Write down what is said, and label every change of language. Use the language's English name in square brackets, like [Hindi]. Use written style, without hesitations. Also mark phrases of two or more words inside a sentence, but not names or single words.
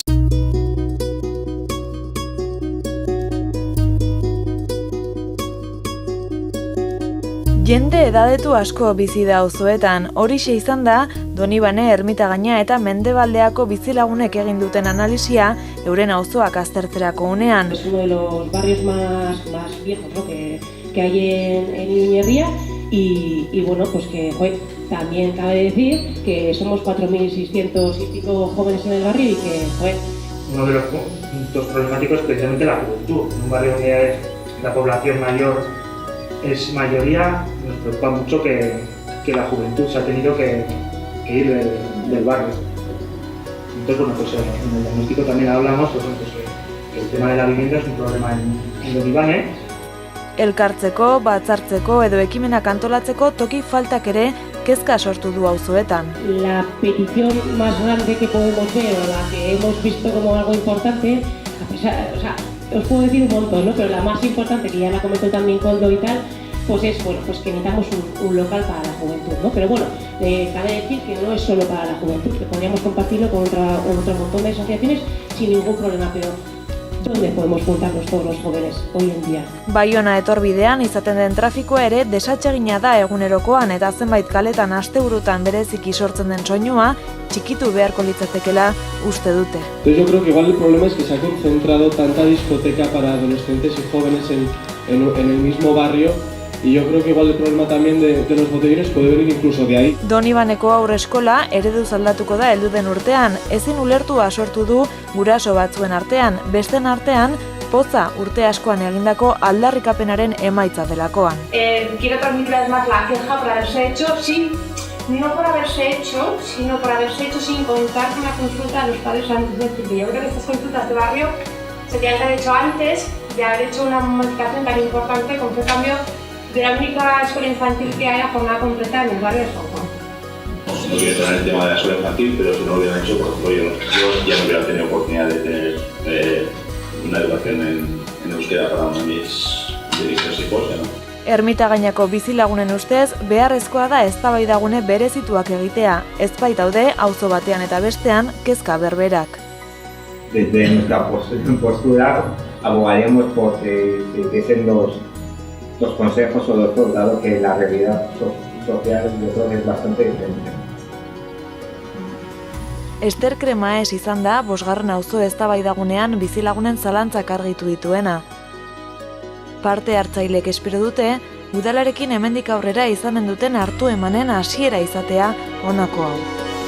[Basque] Jende edadetu asko bizi da auzoetan, horixe izan da Donibane, Ermitagaina eta Mendebaldeako bizilagunek egin duten analisia euren auzoak aztertzerako unean. [Spanish] Es uno de los barrios más viejos, ¿no? que hay en Iruñerria y bueno, pues que también cabe decir que somos 4.600 y pico jóvenes en el barrio y que uno de los puntos problemáticos es precisamente la juventud. En un barrio donde la población mayor es mayoría, nos preocupa mucho que la juventud se ha tenido que ir del barrio. Entonces, bueno, pues en el diagnóstico también hablamos pues, que el tema de la vivienda es un problema en Donibane. [Basque] Elkartzeko, batzartzeko edo ekimenak antolatzeko toki faltak ere kezka sortu du auzoetan. [Spanish] La petición más grande que podemos ver o la que hemos visto como algo importante, a pesar, o sea, os puedo decir un montón, ¿no? Pero la más importante, que ya la comentó también Koldo y tal, pues es bueno, pues que necesitamos un local para la juventud, ¿no? Pero bueno, cabe decir que no es solo para la juventud, que podríamos compartirlo con otro montón de asociaciones sin ningún problema, pero ¿dónde podemos juntarnos todos los jóvenes hoy en día? [Basque] Baiona etorbidean izaten den trafikoa ere desatsegina da egunerokoan eta zenbait kaletan asteburutan bereziki sortzen den soinua txikitu beharko litzatekeela uste dute. [Spanish] Entonces yo creo que igual el problema es que se ha concentrado tanta discoteca para adolescentes y jóvenes en el mismo barrio. Y yo creo que igual el problema también de los botellones puede venir incluso de ahí. [Basque] Donibaneko aurreskola ereduz aldatuko da heldu den urtean, ezin ulertua sortu du guraso batzuen artean, besten artean, poza urte askoan egindako aldarrikapenaren emaitza delakoan. [Spanish] Quiero transmitir además la queja por haberse hecho no por haberse hecho, sino por haberse hecho sin contar con la consulta de los padres antes de decir. Yo creo que estas consultas de barrio se tenían que haber hecho antes de haber hecho una modificación tan importante como fue el cambio de la única escuela infantil que hay a jornada completa en el barrio de San Juan. No quiero tener el tema de la escuela infantil, pero si no lo hubieran hecho, por ejemplo, yo ya no hubiera tenido oportunidad de tener una educación en euskera para uno de mis hijos, ¿no? [Basque] Ermitagainako bizilagunen ustez, beharrezkoa da eztabaidagune berezituak egitea, ez baitaude auzo batean eta bestean kezka berberak. [Spanish] Desde nuestra postura abogaríamos por que hiciesen dos consejos o dos dos, dado que la realidad social yo creo que es bastante diferente. [Basque] Ester Kremaes izan da 5. auzo eztabaidagunean bizilagunen zalantzak argitu dituena. Parte hartzailek espero dute, udalarekin hemendik aurrera izanen duten hartu emanen hasiera izatea honako hau.